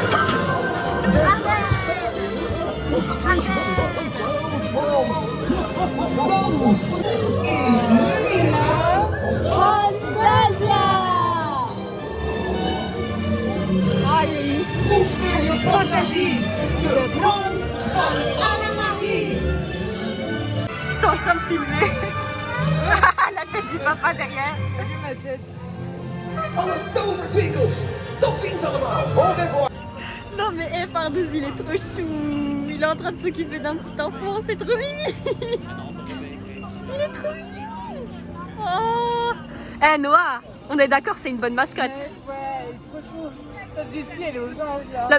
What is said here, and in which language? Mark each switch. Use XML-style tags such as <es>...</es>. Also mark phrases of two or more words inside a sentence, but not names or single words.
<nl>Dans. Illumina Fantasia! Koester je fantasie. De bron van alle magie.</nl> <fr>Je suis en train de filmer. La tête du papa derrière. Ma tête.</fr> <nl>Alle tovertwinkels. Tot ziens allemaal.</nl> <fr>Non mais Pardouz il est trop chou. Il est en train de s'occuper d'un petit enfant, c'est trop mimi. Il est trop mimi. Oh. Eh Noah, on est d'accord, c'est une bonne mascotte. Ouais, elle est trop chou. Cette fille, elle est aux anges là.</fr>